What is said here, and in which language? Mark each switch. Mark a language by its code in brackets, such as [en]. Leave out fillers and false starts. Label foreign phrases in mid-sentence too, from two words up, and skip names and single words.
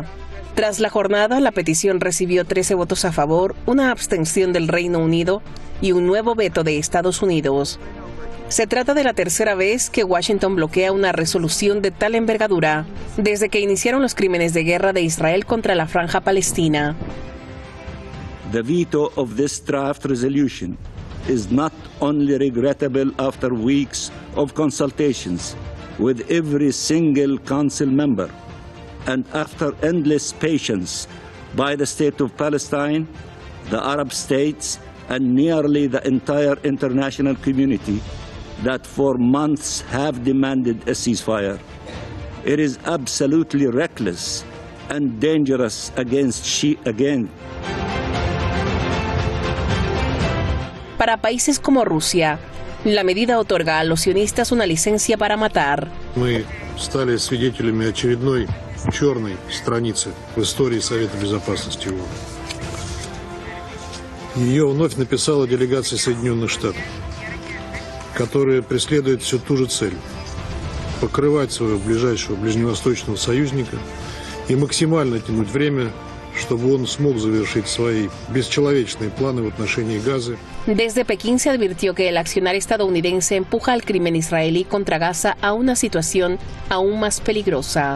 [es] Tras la jornada, la petición recibió 13 votos a favor, una abstención del Reino Unido y un nuevo veto de Estados Unidos. Se trata de la tercera vez que Washington bloquea una resolución de tal envergadura desde que iniciaron los crímenes de guerra de Israel contra la Franja Palestina. [en] The veto of this draft resolution is not only regrettable after weeks of consultations with every single council member and after endless patience by the State of Palestine, the Arab states, and nearly the entire international community that for months have demanded a ceasefire. It is absolutely reckless and dangerous again. [es] Para países como Rusia, la medida otorga a los sionistas una licencia para matar. [ru] Мы стали свидетелями очередной черной страницы в истории Совета Безопасности ООН. Ее вновь написала делегация Соединенных Штатов, которая преследует всю ту же цель – покрывать своего ближайшего ближневосточного союзника и максимально тянуть время, чтобы он смог завершить свои бесчеловечные планы в отношении Газы. [es] Desde Pekín se advirtió que el accionar estadounidense empuja al crimen israelí contra Gaza a una situación aún más peligrosa.